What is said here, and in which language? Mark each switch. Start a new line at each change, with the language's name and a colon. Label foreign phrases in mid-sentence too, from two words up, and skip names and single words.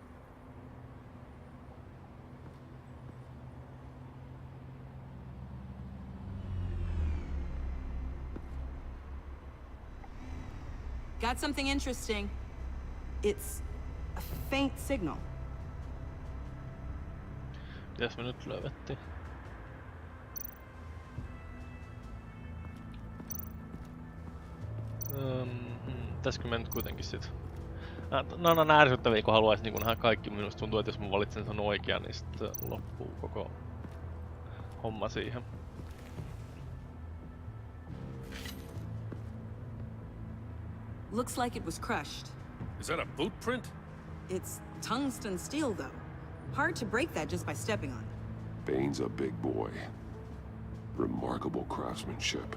English: Got something interesting. It's a faint signal.
Finnish: Mitäs me nyt löydettiin? Pitäisikö me nyt kuitenkin sit? No on ärsyttäviä, kun haluais niinku nähdä kaikki. Minusta tuntuu, että jos mä valitsen sen oikean, niin sitten loppuu koko homma siihen.
English: Looks like it was crushed. Is that a boot print? It's tungsten steel, though. Hard to break that just by stepping on it. Bane's a big boy. Remarkable craftsmanship.